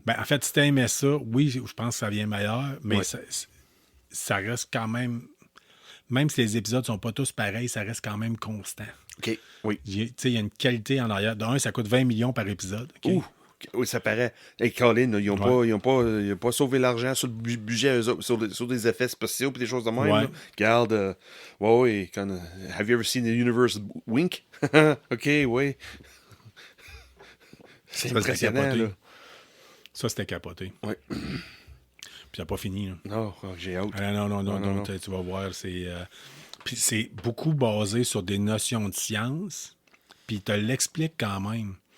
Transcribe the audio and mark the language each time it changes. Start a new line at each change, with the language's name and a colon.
French: En fait, si tu aimais ça, oui, je pense que ça vient meilleur, mais ça reste quand même... Même si les épisodes sont pas tous pareils, ça reste quand même constant. OK, oui. Il y a une qualité en arrière. D'un, ça coûte 20 millions par épisode. Okay? Oui, ça paraît. Hey, Colin, ils n'ont pas sauvé l'argent sur le budget, sur des effets spéciaux et des choses de même. Là. Regarde,
English: have you ever seen the universe wink?
French: OK, oui. C'est impressionnant, là. Ça, c'était capoté. Oui. Puis ça n'a pas fini. Là. Non, j'ai hâte. Non, tu vas voir, puis c'est beaucoup basé sur des notions de science, puis il te l'explique quand même.